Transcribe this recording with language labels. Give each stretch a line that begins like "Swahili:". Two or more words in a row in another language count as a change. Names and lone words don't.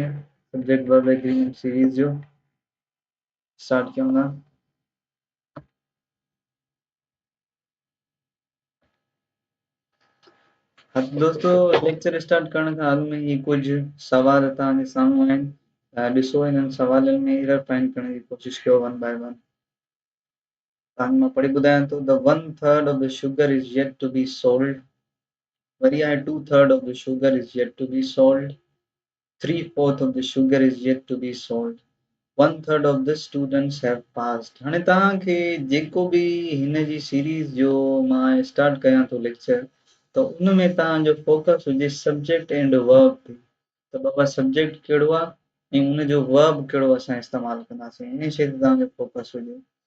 Sindhi: सब्जेक्ट वर्ब एग्रीमेंट सीरीज़ जो स्टार्ट कयूं था। हाँ दोस्तों, लेक्चर स्टार्ट करण खां अॻु में ही कुझु सवाल तव्हांजे साम्हूं आहिनि। ॾिसो, इन्हनि सवालनि में एरर फाइंड करण जी कोशिशि कयो
English: one by one.
Sindhi: तव्हांखे मां पढ़ी ॿुधायां थो।
English: The 1/3 of the sugar is yet to be sold.
Sindhi: वरी आहे
English: 2/3 of the sugar is yet to be sold. 3/4 of the sugar is yet to be sold. 1/3 of the students have passed।
Sindhi: हाणे तव्हांखे जेको बि हिन जी सीरीज़ जो मां स्टार्ट कयां थो लेक्चर, त उन में तव्हांजो फोकस हुजे
English: subject and verb
Sindhi: ते। त बाबा सब्जेक्ट कहिड़ो आहे ऐं उन जो वर्ब कहिड़ो असां इस्तेमालु कंदासीं, इन शइ ते तव्हांजो फोकस हुजे।